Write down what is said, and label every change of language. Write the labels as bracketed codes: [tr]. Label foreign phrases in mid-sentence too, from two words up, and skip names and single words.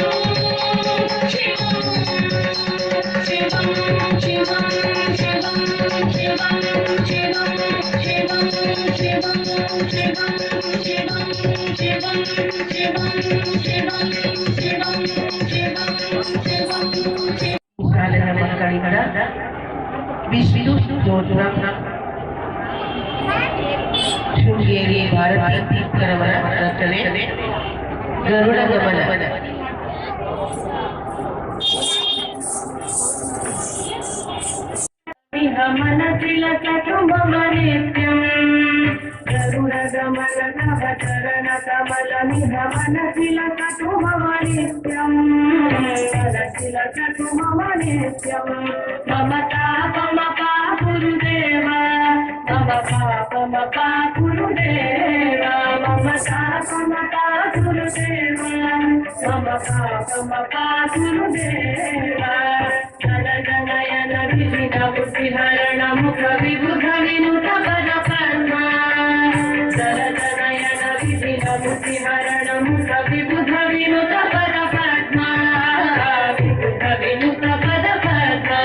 [sa] शिवं शिवं शिवं शिवं शिवं शिवं शिवं शिवं शिवं शिवं शिवं शिवं शिवं शिवं शिवं [kn] ಶಾಲೆಯ ಮಕ್ಕಳಿಗರ ವಿಷ್ಣು ಸ್ತೋತ್ರ ಶೃಂಗೇರಿ ಭಾರತೀ ತೀರ್ಥರವರ ರಚನೆ ಗರುಡ ಗಮನ. [sa] मनसिलसतु मम नित्यम् गरुडगमन तव चरणकमलमिह मनसिलसतु मम नित्यम् मनसिलसतु मम नित्यम् मम तापमपा गुरुदेव मम पापमपा गुरुदेव मम तापमपा गुरुदेव मम पापमपा गुरुदेव जनजनयन विविध बुद्धिहरण मुख विबुध विनुत पद पद्मा जनजनयन विविध बुद्धिहरण मुख विबुध विनुत पद पद्मा विबुध विनुत पद पद्मा